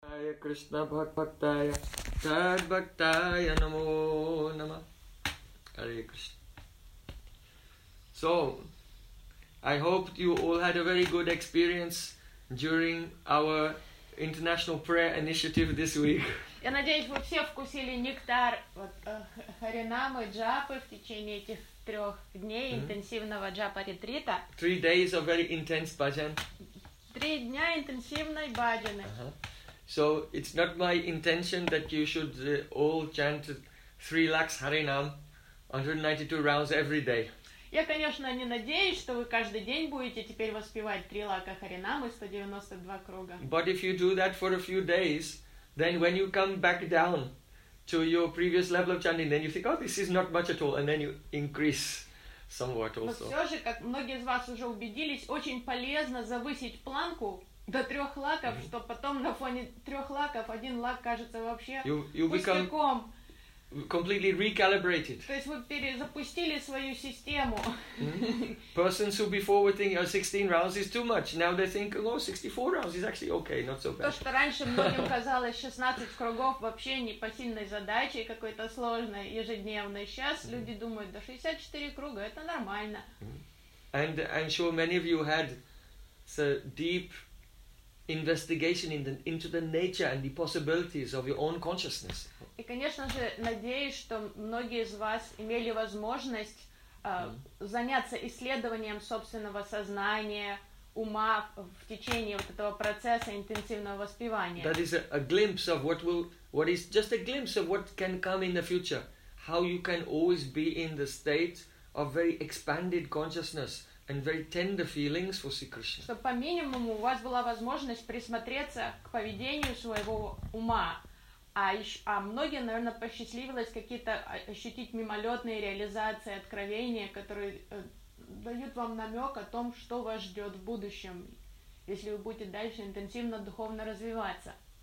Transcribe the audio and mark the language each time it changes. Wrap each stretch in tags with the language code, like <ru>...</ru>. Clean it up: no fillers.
<sa>कृष्ण भक्ताय सद भक्ताय नमो नमः हरे Krishna.</sa> <en>So, I hope you all had a very good experience during our International Prayer Initiative this week.</en> <ru>Я надеюсь, вы все вкусили нектар Харинамы джапы в течение этих трех дней интенсивного джапа ретрита.</ru> <en>3 days of very intense bhajan.</en> <ru>3 дня интенсивной бхаджаны.</ru> <en>So it's not my intention that you should all chant 3 lakhs Harinam, 192 rounds every day.</en> <ru>Я, конечно, не надеюсь, что вы каждый день будете теперь воспевать 3 лакха Харинам и 192 круга.</ru> <en>But if you do that for a few days, then when you come back down to your previous level of chanting, then you think, oh, this is not much at all, and then you increase somewhat also.</en> <ru>Но все же, как многие из вас уже убедились, очень полезно завысить планку до 3 лакхов, что потом на фоне 3 лакхов 1 лакх кажется вообще пустяком.</ru> <en>Completely recalibrated.</en> <ru>То есть вы перезапустили свою систему.</ru> <en>Persons who before were thinking, oh, 16 rounds is too much. Now they think, oh, 64 rounds is actually okay, not so bad.</en> <ru>То, что раньше многим казалось 16 кругов вообще не посильной задачей, какой-то сложной, ежедневной. Сейчас люди думают, да 64 круга, это нормально.</ru> <en>And I'm sure many of you had the deep investigation into the nature and the possibilities of your own consciousness.</en> <ru>И, конечно же, надеюсь, что многие из вас имели возможность заняться исследованием собственного сознания, ума в течение вот этого процесса интенсивного воспевания.</ru> <en>That is a glimpse of what is just a glimpse of what can come in the future. How you can always be in the state of very expanded consciousness and very tender feelings for Sri Krishna.</en> <ru>Чтобы по минимуму у вас была возможность присмотреться к поведению своего ума. А многие, наверное, посчастливилось какие-то ощутить мимолетные реализации, откровения, которые дают вам намек о том, что вас ждет в будущем, если вы будете дальше интенсивно духовно развиваться.</ru>